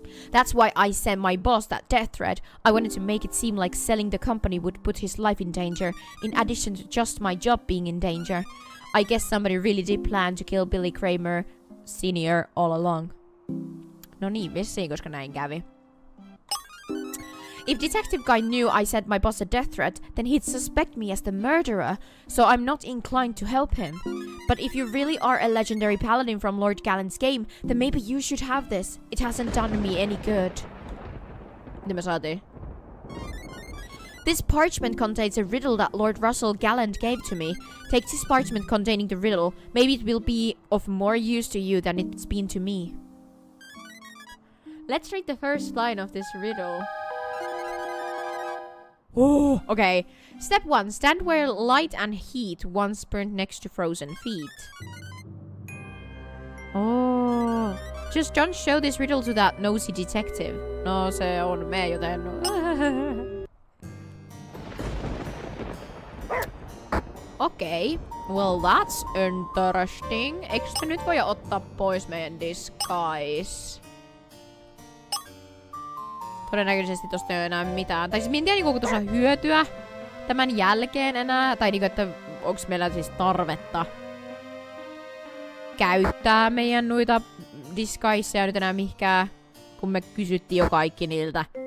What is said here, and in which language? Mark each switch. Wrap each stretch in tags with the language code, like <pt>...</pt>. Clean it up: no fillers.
<en>That's why I sent my boss that death threat. I wanted to make it seem like selling the company would put his life in danger, in addition to just my job being in danger. I guess somebody really did plan to kill Billy Kramer Senior all along.</en> <fi>No niin, vissiin, koska näin kävi.</fi> <en>If Detective Guy knew I sent my boss a death threat, then he'd suspect me as the murderer, so I'm not inclined to help him. But if you really are a legendary paladin from Lord Gallant's game, then maybe you should have this. It hasn't done me any good.</en> <fi>Mitä me saatiin?</fi> <en>This parchment contains a riddle that Lord Russell Gallant gave to me. Take this parchment containing the riddle. Maybe it will be of more use to you than it's been to me. Let's read the first line of this riddle. Oh. Okay. Step 1. Stand where light and heat once burned next to frozen feet. Oh. Just don't show this riddle to that nosy detective.</en> <fi>No, se on me, joten...</fi> <en>Okei. Well, that's interesting.</en> <fi>Eikö sitä nyt voi ottaa pois meidän disguise? Todennäköisesti tosta ei ole enää mitään. Tai siis mä en tiedä, onko tuossa hyötyä tämän jälkeen enää. Tai niinku, että onko meillä siis tarvetta käyttää meidän noita disguiseja nyt enää mihinkään, kun me kysyttiin jo kaikki niiltä.</fi>